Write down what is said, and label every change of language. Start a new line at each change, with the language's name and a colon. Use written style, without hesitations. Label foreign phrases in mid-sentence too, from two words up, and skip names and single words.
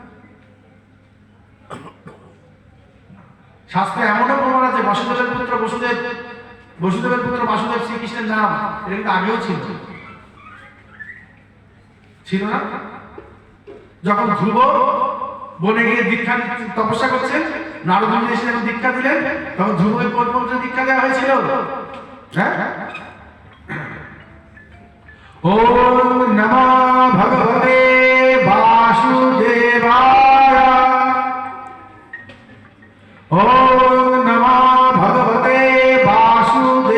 Bangla: শাস্ত্রে এমনও প্রমাণ আছে বসুদেবের পুত্র বসুদেব, বসুদেবের পুত্র বাসুদেব শ্রীকৃষ্ণের নাম, এটা কিন্তু আগেও ছিল, ছিল না? যখন ধ্রুব বনে গিয়ে দীক্ষা তপস্যা করছেন, নারদ মুনি এসে যখন দীক্ষা দিলেন, তখন ধ্রুবের কোন মন্ত্রে দীক্ষা দেওয়া হয়েছিল? হ্যাঁ,
Sanskrit: ওম নমঃ ভগবতে বাসুদেবায়, ওম নমঃ ভগবতে বাসুদেবায়।